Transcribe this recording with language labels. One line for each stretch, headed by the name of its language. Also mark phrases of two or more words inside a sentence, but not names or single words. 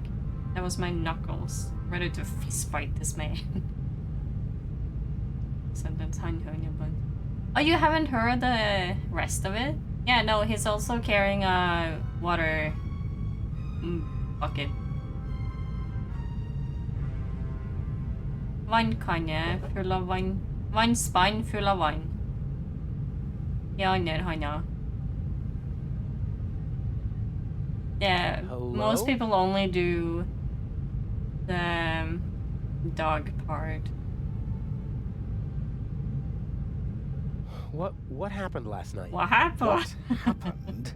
English: That was my knuckles, ready to fist fight this man. Sentence Heinhoinen mine. Oh, you haven't heard the rest of it? Yeah, no, he's also carrying a water bucket.
Norwegian: Vannkanne full av vann. Vannspann full av vann. I andre handa.
English: Yeah, most people only do the dog part. What happened last night? What happened? What happened?